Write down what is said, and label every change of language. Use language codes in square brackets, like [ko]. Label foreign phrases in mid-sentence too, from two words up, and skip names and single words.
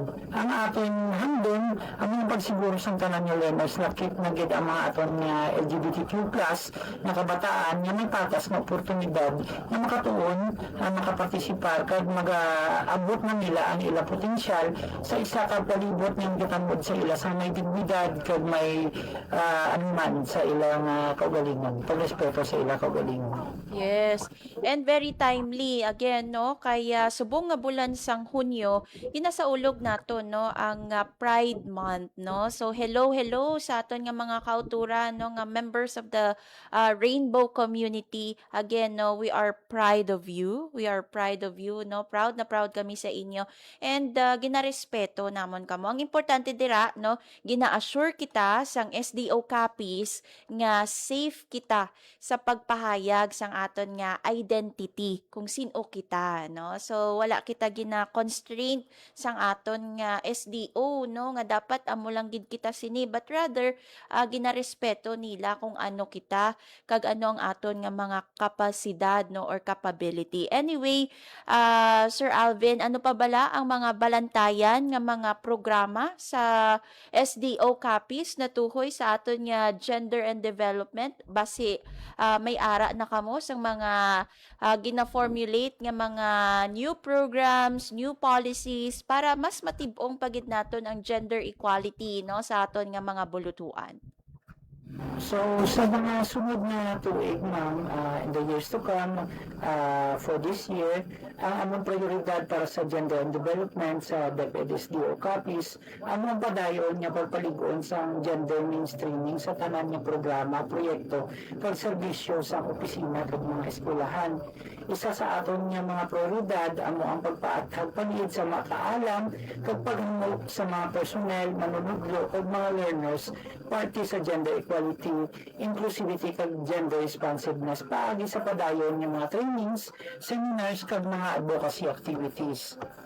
[hil] Ang aton handon ang mga pagsiguro sang tanan nga learners lakip na gid ang mga aton nga LGBTQ+ na kabataan nga may patas nga oportunidad na makatuon makapartisipar kag mag-abot na nila ang ila potensyal sa isa ka palibot ng gitamod sa ila sa may dignidad kag may anuman sa ilang kaugalingon, pagrespeto sa ilang kaugalingon. Yes. And very timely again no kaya subong nga bulan sang Hunyo ginasaulog nato no ang Pride Month no. So hello sa aton nga mga kauturan no nga [en] members of the rainbow community. Again no, we are proud of you. We are proud of you no. [hil] Proud na proud kami sa inyo. And ginarespeto namon kamo. Ang importante dira no, gina-assure kita sang SDO copies nga safe kita sa pagpahayag sang aton nga identity kung sino kita no. So wala kita gina-constraint sang aton nga SDO no nga dapat amo lang gid kita sini, [en] but rather [hil] ginarespeto nila kung ano kita kag ano ang aton nga mga kapasidad no [en] or capability. [hil] Anyway, Sir Alvin, ano pa bala ang mga balantayan nga mga programa sa SDO copies na tuhoy sa aton nga [en] gender and development [hil] base may ara na kamo sang mga gina-formulate nga mga [en] new programs, new policies [hil] para mas matibong pagid naton ang [en] gender equality [hil] no sa aton nga mga bulutuan. So, sa mga sunod na tuig, ma'am, [en] in the years to come, for this year, [hil] ang among prioridad para sa [en] gender and development [hil] sa DepEd SDO copies, among padayon nga pagpaligon sa [en] gender mainstreaming [hil] sa tanan nga programa, proyekto, kag serbisyo sa opisina kag mga eskwelahan. Isa sa aton nga mga prioridad amo ang pagpaathag panid sa mga kaalam kag paghimo sa mga personnel, manunudlo ug mga learners parte sa [en] gender equality, inclusivity [hil] kag [en] gender responsiveness [hil] paagi sa padayon nga mga [en] trainings, seminars [hil] kag mga [en] advocacy activities.